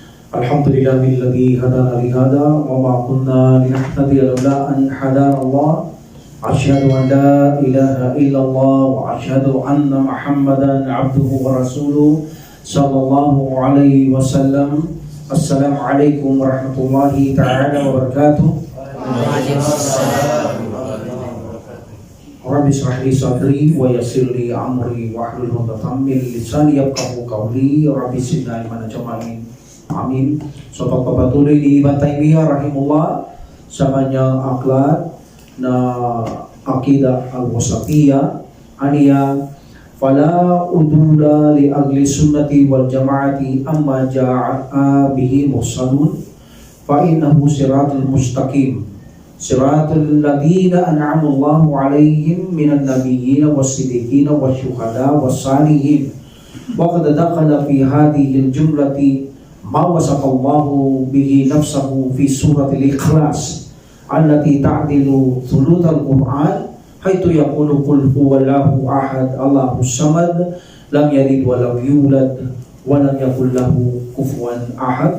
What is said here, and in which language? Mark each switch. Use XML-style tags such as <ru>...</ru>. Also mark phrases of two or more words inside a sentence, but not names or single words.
<ar>الحمد لله الذي هدانا لهذا وما كنا لنهتدي لولا أن هدانا الله. أشهد أن لا إله إلا الله وأشهد أن محمدا عبده ورسوله صلى الله عليه وسلم. السلام عليكم ورحمة الله تعالى وبركاته. رب اشرح لي صدري ويسر لي أمري واحلل عقدة من لساني يفقهوا قولي. رب زدني علما جمعين. آمين.</ar> <tl>So pagpapatuloy ni Ibn Taymiyah rahimullah sa kanyang aklat na Aqidah al-Wasatiyah aniya</tl> <ar>فلا عدول لأهل السنة والجماعة عما جاء به المرسلون فإنه الصراط المستقيم صراط الذين أنعم الله عليهم من النبيين والصديقين والشهداء والصالحين وقد دخل في هذه الجملة ما وصف الله به نفسه في سورة الإخلاص التي تعدل ثلث القرآن حيث يقول قل هو الله أحد الله الصمد لم يلد ولم يولد ولم يكن له كفوا أحد.</ar>